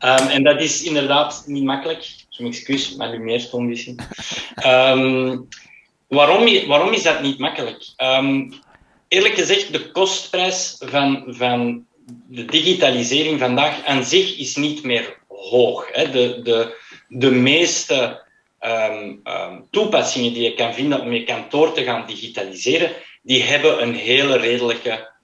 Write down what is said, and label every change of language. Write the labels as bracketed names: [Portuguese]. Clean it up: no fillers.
[Dutch] En dat is inderdaad niet makkelijk. [French] Je m'excuse, ma lumière tombe ici. [Dutch] Waarom is dat niet makkelijk? Eerlijk gezegd, de kostprijs van de digitalisering vandaag aan zich is niet meer hoog. Hè. De meeste toepassingen die je kan vinden om je kantoor te gaan digitaliseren, die hebben een hele redelijke